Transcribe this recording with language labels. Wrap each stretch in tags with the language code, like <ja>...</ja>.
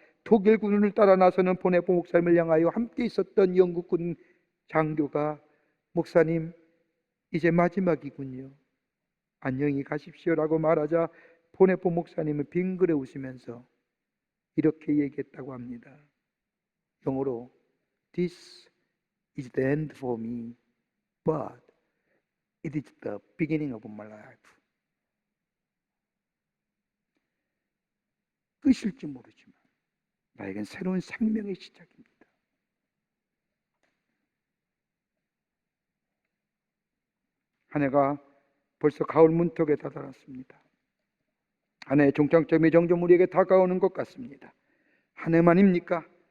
<ko>독일군을 따라 나서는 보네포 목사님을 향하여 함께 있었던 영국군 장교가 목사님, 이제 마지막이군요. 안녕히 가십시오라고 말하자 보네포 목사님은 빙그레 웃으면서 이렇게 얘기했다고 합니다. 영어로</ko> <en>This is the end for me, but it is the beginning of my life.</en> <ko>끝일지 모르지만 나에겐 새로운 생명의 시작입니다. 한 해가 벌써 가을 문턱에 다다랐습니다. 한 해의 종착점이 점점 우리에게 다가오는 것 같습니다. 한 해만입니까?</ko>